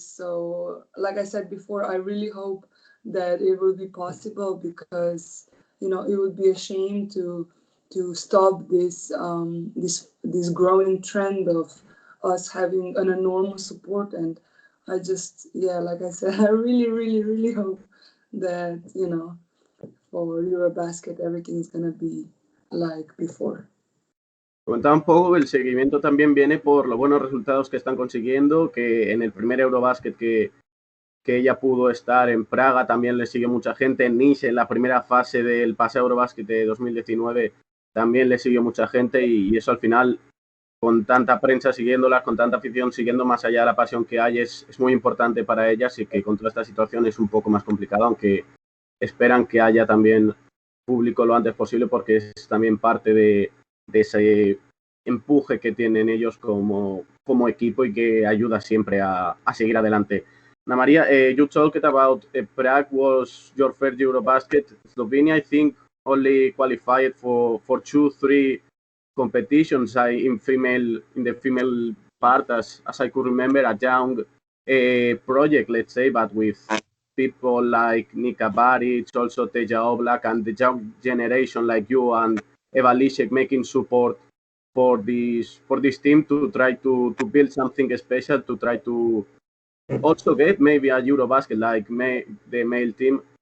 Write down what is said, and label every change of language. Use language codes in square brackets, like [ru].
[en] So like I said before, I really hope that it will be possible because it would be a shame to stop this growing trend of us having an enormous support. And I just, yeah, like I said, I really hope that for Eurobasket everything's gonna be like before. [es] Comentaba un poco, el seguimiento también viene por los buenos resultados que están consiguiendo, que en el primer Eurobasket que ella pudo estar en Praga, también le siguió mucha gente, en Nice, en la primera fase del pase Eurobasket de 2019, también le siguió mucha gente y eso al final, con tanta prensa siguiéndolas, con tanta afición siguiendo más allá de la pasión que hay, es muy importante para ellas y que con toda esta situación es un poco más complicado, aunque esperan que haya también público lo antes posible porque es también parte de ese empuje que tienen ellos como equipo y que ayuda siempre a seguir adelante. [en] Ana Maria, you talked about Prague was your first Eurobasket. Slovenia, I think, only qualified for 2-3 competitions in the female part, as I could remember, a young project, let's say, but with people like Nika Baric, also Teja Oblak, and the young generation like you and Eva Lisek making support for this team to try to build something special, to try to also get maybe a Eurobasket like the male team.